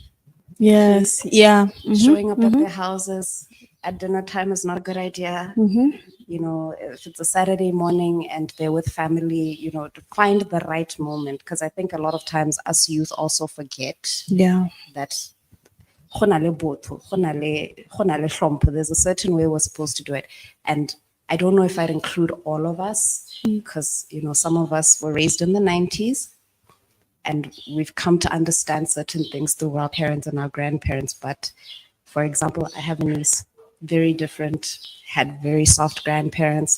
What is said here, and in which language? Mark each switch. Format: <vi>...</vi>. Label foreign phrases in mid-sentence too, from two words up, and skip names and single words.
<en>Yes. Yeah. Showing up at their houses at dinner time is not a good idea. You know, if it's a Saturday morning and they're with family, you know, to find the right moment. Because I think a lot of times us youth also forget Yeah.</en> <nso>that go na le botho, go na le hlompho.</nso> <en>There's a certain way we're supposed to do it. And I don't know if I'd include all of us, because, you know, some of us were raised in the 90s and we've come to understand certain things through our parents and our grandparents. But for example, I have a niece, very different, had very soft grandparents.</en>